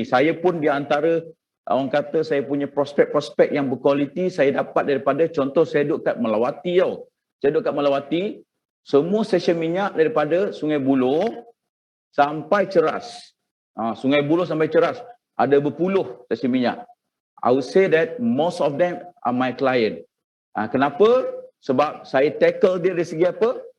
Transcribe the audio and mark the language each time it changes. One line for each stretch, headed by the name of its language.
Malay: Saya pun di antara orang kata saya punya prospek-prospek yang berkualiti saya dapat daripada, contoh saya duduk kat Melawati tau. Saya duduk kat Melawati, semua stesen minyak daripada Sungai Buloh sampai Ceras. Sungai Buloh sampai Ceras ada berpuluh stesen minyak.
English: I would say that most of them are my client.
Malay: Kenapa? Sebab saya tackle dia dari segi apa?